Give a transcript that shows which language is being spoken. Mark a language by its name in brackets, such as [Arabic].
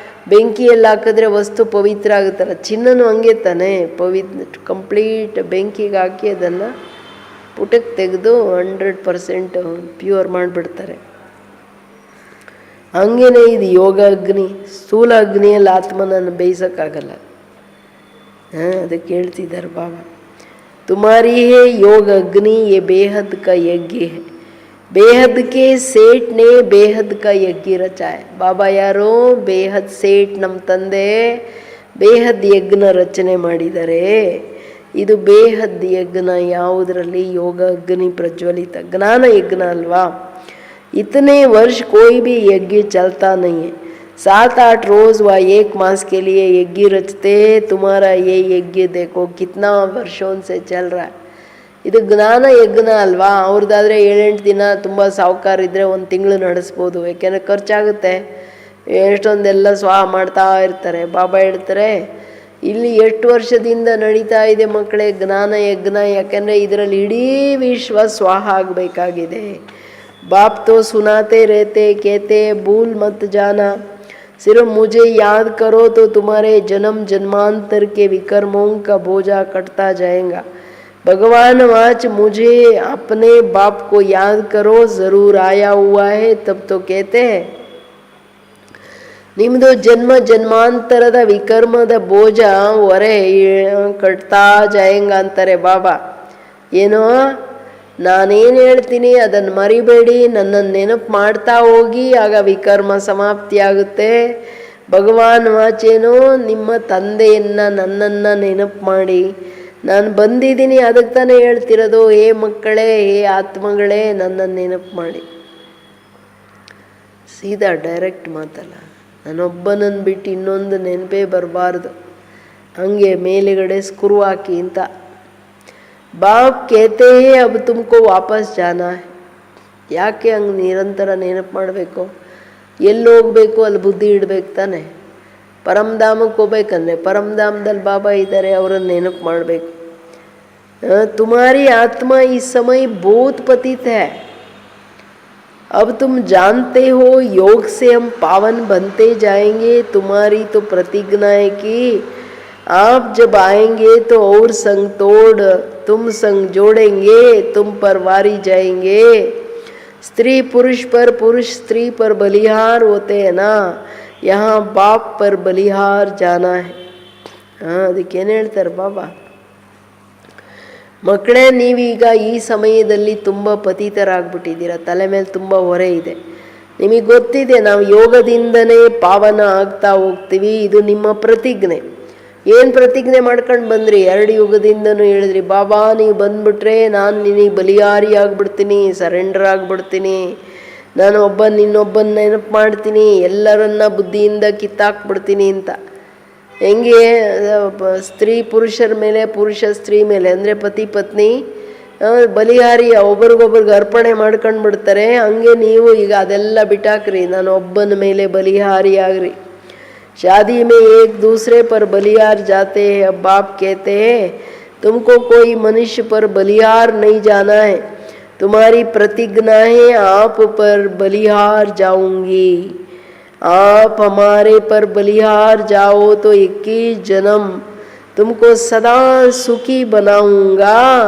[Kannada] ಬೆಂಕಿಯಲ್ಲಿ ಹಾಕಿದ್ರೆ ವಸ್ತು ಪವಿತ್ರ ಆಗುತ್ತಲ್ಲ, ಚಿನ್ನನೂ ಹಂಗೆ ತಾನೆ, ಕಂಪ್ಲೀಟ್ ಬೆಂಕಿಗೆ ಹಾಕಿ ಅದನ್ನು ಪುಟಕ್ಕೆ ತೆಗೆದು 100% ಪ್ಯೂರ್ ಮಾಡಿಬಿಡ್ತಾರೆ. ಹಂಗೇನೆ ಇದು ಯೋಗ ಅಗ್ನಿ, ಸ್ಥೂಲ ಅಗ್ನಿಯಲ್ಲಿ ಆತ್ಮನನ್ನು ಬೇಯಿಸೋಕ್ಕಾಗಲ್ಲ. ಅದಕ್ಕೆ ಹೇಳ್ತಿದ್ದಾರೆ ಬಾಬಾ, [Hindi] तुम्हारी है योग अग्नि ये बेहद का यज्ञ है, बेहद के सेठ ने बेहद का यज्ञ रचाए. [Kannada] ಬಾಬಾ ಯಾರೋ ಬೇಹದ್ ಸೇಠ್ ನಮ್ಮ ತಂದೆ ಬೇಹದ್ ಯಜ್ಞ ರಚನೆ ಮಾಡಿದ್ದಾರೆ. ಇದು ಬೇಹದ್ ಯಜ್ಞ ಯಾವುದರಲ್ಲಿ? ಯೋಗ ಅಗ್ನಿ ಪ್ರಜ್ವಲಿತ ಜ್ಞಾನ ಯಜ್ಞ ಅಲ್ವಾ. [Hindi] इतने वर्ष कोई भी यज्ञ चलता नहीं है, 7-8 रोज व 1 मास के लिए यज्ञ रचते. तुम्हारा ये यज्ञ देखो कितना वर्षों से चल रहा है. [Kannada] ಇದು ಜ್ಞಾನ ಯಜ್ಞ ಅಲ್ವಾ. ಅವ್ರದ್ದಾದರೆ 7-8 ದಿನ ತುಂಬ ಸಾಹುಕಾರ ಇದ್ದರೆ 1 ತಿಂಗಳು ನಡೆಸ್ಬೋದು, ಯಾಕೆಂದರೆ ಖರ್ಚಾಗುತ್ತೆ, ಎಷ್ಟೊಂದೆಲ್ಲ ಸ್ವಾಹ ಮಾಡ್ತಾ ಇರ್ತಾರೆ. ಬಾಬಾ ಹೇಳ್ತಾರೆ ಇಲ್ಲಿ 8 ವರ್ಷದಿಂದ ನಡೀತಾ ಇದೆ ಮಕ್ಕಳೇ ಜ್ಞಾನ ಯಜ್ಞ, ಯಾಕೆಂದರೆ ಇದರಲ್ಲಿ ಇಡೀ ವಿಶ್ವ ಸ್ವಾಹ ಆಗಬೇಕಾಗಿದೆ. [Hindi] बाप तो सुनाते रहते, कहते भूल मत जाना, सिर्फ मुझे याद करो तो तुम्हारे जन्म जन्मांतर के विकर्मों का बोझा कटता जाएगा. भगवान वाच मुझे अपने बाप को याद करो, ज़रूर आया हुआ है. तब तो कहते हैं [Kannada] ನಿಮ್ಮದು ಜನ್ಮ ಜನ್ಮಾಂತರದ ವಿಕರ್ಮದ ಬೋಜ ಹೊರೆ ಕಟ್ತಾ ಜಾಯಂಗ ಅಂತಾರೆ ಬಾಬಾ. ಏನೋ ನಾನೇನು ಹೇಳ್ತೀನಿ ಅದನ್ನು ಮರಿಬೇಡಿ, ನನ್ನನ್ನು ನೆನಪು ಮಾಡ್ತಾ ಹೋಗಿ, ಆಗ ವಿಕರ್ಮ ಸಮಾಪ್ತಿ ಆಗುತ್ತೆ. ಭಗವಾನ್ ವಾಚೇನೋ ನಿಮ್ಮ ತಂದೆಯನ್ನು ನನ್ನನ್ನು ನೆನಪು ಮಾಡಿ, ನಾನು ಬಂದಿದ್ದೀನಿ ಅದಕ್ಕೆ ತಾನೇ ಹೇಳ್ತಿರೋದು, ಹೇ ಮಕ್ಕಳೇ, ಹೇ ಆತ್ಮಗಳೇ ನನ್ನನ್ನು ನೆನಪು ಮಾಡಿ. ಸೀದಾ ಡೈರೆಕ್ಟ್ ಮಾತಲ್ಲ, ನಾನೊಬ್ಬನನ್ನು ಬಿಟ್ಟು ಇನ್ನೊಂದು ನೆನಪೇ ಬರಬಾರ್ದು, ಹಂಗೆ ಮೇಲುಗಡೆ ಸ್ಕ್ರೂ ಹಾಕಿ ಅಂತ. [Hindi] बाप कहते हैं अब तुमको वापस जाना है. [Kannada] ಯಾಕೆ ಹಂಗೆ ನಿರಂತರ ನೆನಪು ಮಾಡಬೇಕು? ಎಲ್ಲಿ ಹೋಗಬೇಕು ಅಲ್ಲಿ ಬುದ್ಧಿ ಇಡಬೇಕು ತಾನೆ. ಪರಮಧಾಮಕ್ಕೆ ಹೋಗ್ಬೇಕಂದ್ರೆ ಪರಮಧಾಮದಲ್ಲಿ ಬಾಬಾ ಇದ್ದಾರೆ, ಅವರನ್ನು ನೆನಪು ಮಾಡಬೇಕು. [Hindi] तुम्हारी आत्मा इस समय बहुत पतित है, अब तुम जानते हो योग से हम पावन बनते जाएंगे. तुम्हारी तो प्रतिज्ञा है कि आप जब आएंगे तो और संग तोड़ तुम संग जोड़ेंगे, तुम पर वारी जाएंगे. स्त्री पुरुष पर, पुरुष स्त्री पर बलिहार होते हैं ना, यहाँ बाप पर बलिहार जाना है. [Kannada] ಅದಕ್ಕೇನು ಹೇಳ್ತಾರೆ ಬಾಬಾ, ಮಕ್ಕಳೇ ನೀವೀಗ ಈ ಸಮಯದಲ್ಲಿ ತುಂಬ ಪತಿತರಾಗ್ಬಿಟ್ಟಿದ್ದೀರ, ತಲೆ ಮೇಲೆ ತುಂಬ ಹೊರೆ ಇದೆ. ನಿಮಗೆ ಗೊತ್ತಿದೆ ನಾವು ಯೋಗದಿಂದನೇ ಪಾವನ ಆಗ್ತಾ ಹೋಗ್ತೀವಿ, ಇದು ನಿಮ್ಮ ಪ್ರತಿಜ್ಞೆ. ಏನು ಪ್ರತಿಜ್ಞೆ ಮಾಡ್ಕೊಂಡು ಬಂದ್ರಿ? 2 ಯುಗದಿಂದನೂ ಹೇಳಿದ್ರಿ, ಬಾಬಾ ನೀವು ಬಂದುಬಿಟ್ರೆ ನಾನು ನಿನಗೆ ಬಲಿಯಾರಿ ಆಗಿಬಿಡ್ತೀನಿ, ಸರೆಂಡರ್ ಆಗಿಬಿಡ್ತೀನಿ, ನಾನು ಇನ್ನೊಬ್ಬನ ನೆನಪು ಮಾಡ್ತೀನಿ, ಎಲ್ಲರನ್ನ ಬುದ್ಧಿಯಿಂದ ಕಿತ್ತಾಕ್ಬಿಡ್ತೀನಿ ಅಂತ. ಹೆಂಗೆ ಸ್ತ್ರೀ ಪುರುಷರ ಮೇಲೆ, ಪುರುಷ ಸ್ತ್ರೀ ಮೇಲೆ ಅಂದರೆ ಪತಿ ಪತ್ನಿ ಬಲಿಹಾರಿ ಒಬ್ರಿಗೊಬ್ರಿಗೆ ಅರ್ಪಣೆ ಮಾಡ್ಕೊಂಡು ಬಿಡ್ತಾರೆ, ಹಂಗೆ ನೀವು ಈಗ ಅದೆಲ್ಲ ಬಿಟ್ಟಾಕ್ರಿ, ನಾನು ಒಬ್ಬನ ಮೇಲೆ ಬಲಿಹಾರಿ ಆಗ್ರಿ. [Hindi] शादी में एक दूसरे पर बलिहार जाते हैं. अब बाप कहते हैं तुमको कोई मनुष्य पर बलिहार नहीं जाना है, तुम्हारी प्रतिज्ञा है आप पर बलिहार जाऊंगी. आप हमारे पर बलिहार जाओ तो 21 जन्म तुमको सदा सुखी बनाऊंगा.